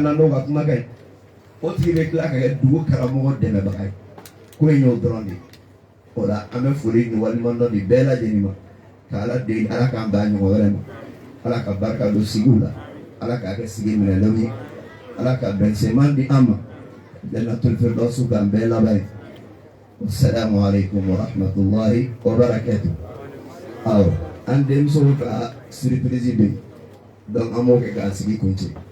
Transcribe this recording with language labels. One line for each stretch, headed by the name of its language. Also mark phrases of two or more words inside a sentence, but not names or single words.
Bambara: na n'o ka kumakan ye o tigi bɛ tila ka kɛ dugu karamɔgɔ dɛmɛbaga ye ko in y'o dɔrɔn de ye o la an bɛ foli ni waliɲuman di bɛɛ lajɛlen ma ka ala deli ala k'an bɛn a ɲɔgɔn wɛrɛ ma ala ka barika don sigiw la ala k'a kɛ sigi minɛlenw ye ala ka bɛnseman di an ma
Arabic: جنة الفردوس
Bambara: k'an bɛɛ laban ye
Arabic: السلام عليكم ورحمة الله وبركاته
Bambara: awɔ an denmusow ka surprise bɛ yen donc an b'o kɛ k'an sigi kunce.